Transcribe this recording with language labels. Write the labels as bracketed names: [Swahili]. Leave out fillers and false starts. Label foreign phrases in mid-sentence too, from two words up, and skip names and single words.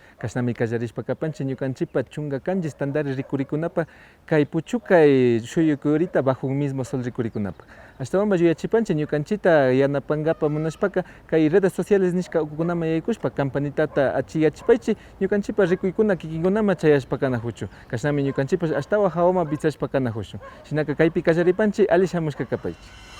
[Quechua] Kashnami kallarishpa kapanchik ñukanchikpa chunga kanchis tandari rikurikunapa kay puchukay shuyukurita bajo un mismo sol rikurikunapa. Ashtawanpa yuyachipanchik ñukanchita yanapangapa munashpaka kay [Spanish] redes sociales [Quechua] nishka ukukunama yaykushpa campanitata achiyachipaychik ñukanchikpa rikuykuna kikinkunama chayashpakana huchu. Kashnami ñukanchikpa ashtawa hawama bichashpakana huchu. Shinaka kaypi kallaripanchik ali shamushka kapaychik.